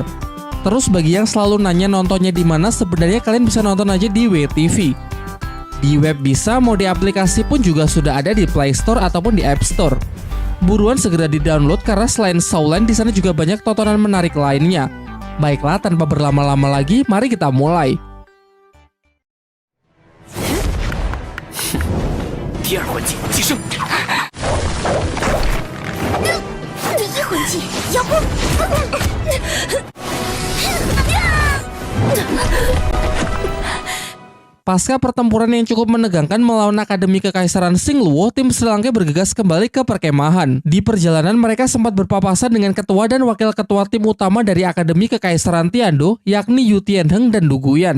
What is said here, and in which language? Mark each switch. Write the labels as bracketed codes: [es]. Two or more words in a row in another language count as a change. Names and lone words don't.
[id] Terus bagi yang selalu nanya nontonnya di mana, sebenarnya kalian bisa nonton aja di WTV. Di web bisa, mau di aplikasi pun juga sudah ada di Play Store ataupun di App Store. Buruan segera di-download karena selain Saulan di sana juga banyak tontonan menarik lainnya. Baiklah, tanpa berlama-lama lagi, mari kita mulai. [zh] 第二魂技提升，第一魂技遥控。 [id] Pasca pertempuran yang cukup menegangkan melawan Akademi Kekaisaran Singluo, tim Sri Lanka bergegas kembali ke perkemahan. Di perjalanan mereka sempat berpapasan dengan ketua dan wakil ketua tim utama dari Akademi Kekaisaran Tiando, yakni Yu Tianheng dan Du Guyan.